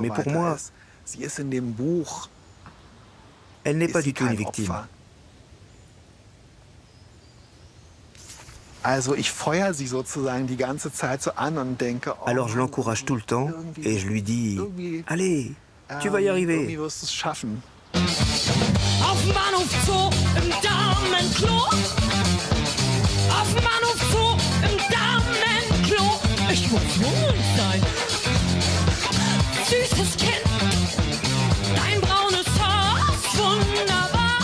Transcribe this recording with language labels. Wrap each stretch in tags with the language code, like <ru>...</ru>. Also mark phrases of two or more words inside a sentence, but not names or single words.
<fr>Mais pour moi, elle n'est pas du tout une victime. Alors je l'encourage tout le temps et je lui dis « Allez, tu vas y arriver !»</fr> <de>Auf dem Bahnhof Zoo im Damenklo. Auf dem Bahnhof Zoo im Damenklo. Ich muss hungrig sein. Süßes Kind, dein braunes Haar ist wunderbar.</de>